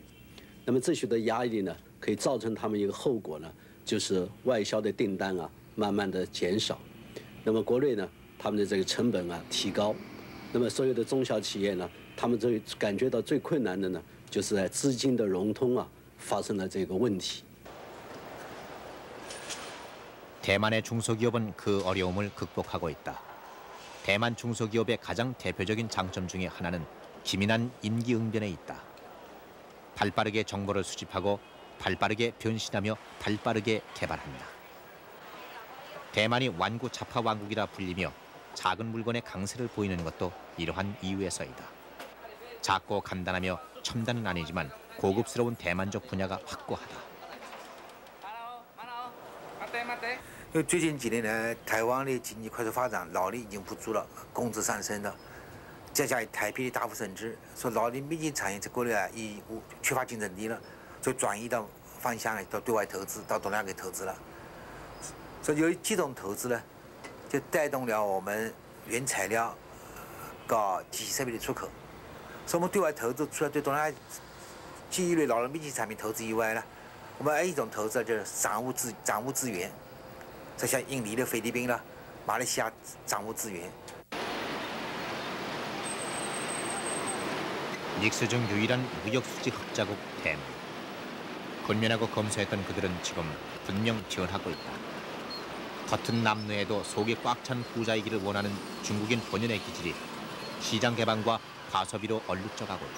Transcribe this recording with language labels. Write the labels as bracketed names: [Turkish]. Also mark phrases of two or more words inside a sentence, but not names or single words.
[Chinese] 那么这些的压力呢，可以造成他们一个后果呢，就是外销的订单啊，慢慢的减少。那么国内呢，他们的这个成本啊提高。那么所有的中小企业呢，他们最感觉到最困难的呢，就是在资金的融通啊发生了这个问题。 [Korean] 대만의 중소기업은 그 어려움을 극복하고 있다. 대만 중소기업의 가장 대표적인 장점 중에 하나는 기민한 임기응변에 있다. 발빠르게 정보를 수집하고 발빠르게 변신하며 발빠르게 개발한다. 대만이 완구 자파 왕국이라 불리며 작은 물건의 강세를 보이는 것도 이러한 이유에서이다. 작고 간단하며 첨단은 아니지만 고급스러운 대만족 분야가 확고하다. [Chinese] 最近几年来，台湾的经济快速发展，劳力已经不足了，工资上升了，再加上台币的大幅升值，所以劳力密集产业在国内啊已缺乏竞争力了，所以转移到方向到对外投资，到东南亚给投资了。所以由于这种投资呢，就带动了我们原材料、搞机器设备的出口。所以我们对外投资除了对东南亚基于类劳力密集产品投资以外呢，我们还有一种投资就是掌握资源。这像印尼的菲律宾啦、马来西亚掌握资源。 [Korean] 닉스 중 유일한 무역 수지 흑자국 대만. 근면하고 검소했던 그들은 지금 분명 변하고 있다. 겉은 남루해도 속이 꽉 찬 부자이기를 원하는 중국인 본연의 기질이 시장 개방과 과소비로 얼룩져가고 있다.